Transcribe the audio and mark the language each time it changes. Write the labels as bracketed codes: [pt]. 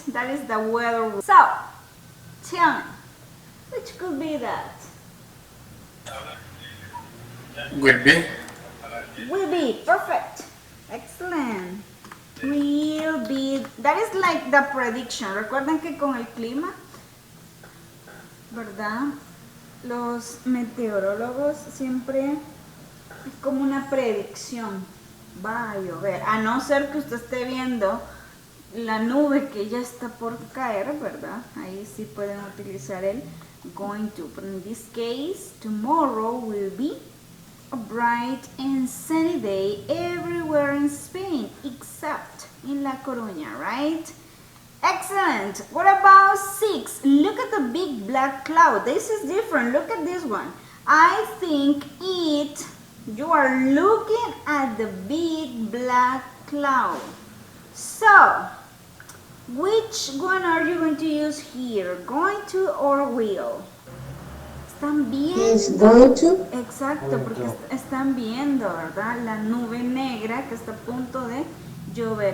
[en] That is the weather woman. So, tell me, which could be that? Will be. Will be. Perfect. Excellent. Will be. That is like the prediction. [es] Recuerden que con el clima, ¿verdad? Los meteorólogos siempre es como una predicción. Va a llover. A no ser que usted esté viendo la nube que ya está por caer, ¿verdad? Ahí sí pueden utilizar el going to. [en] But in this case, tomorrow will be a bright and sunny day everywhere in Spain, except in La Coruña, right? Excellent. What about 6? Look at the big black cloud. This is different. Look at this one. I think it, you are looking at the big black cloud. So, which which one are you going to use here? Going to or will? [es] ¿Están viendo? [en] He's going to. [es] Exacto, porque están viendo, ¿verdad? La nube negra que está a punto de llover.